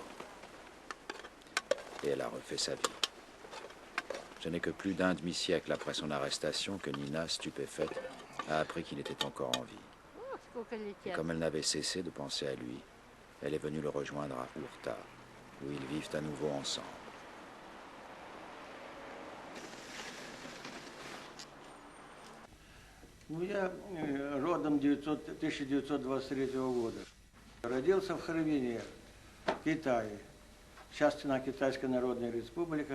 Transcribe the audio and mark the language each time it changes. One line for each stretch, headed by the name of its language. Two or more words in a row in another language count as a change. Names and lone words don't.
French: Et elle a refait sa vie. Ce n'est que plus d'un demi-siècle après son arrestation que Nina, stupéfaite, a appris qu'il était encore en vie. Et comme elle n'avait cessé de penser à lui, elle est venue le rejoindre à Urta, où ils vivent à nouveau ensemble.
Russian: Ну, я родом 1923 года. Родился в Харбине, в Китае. Сейчас она Китайская Народная Республика.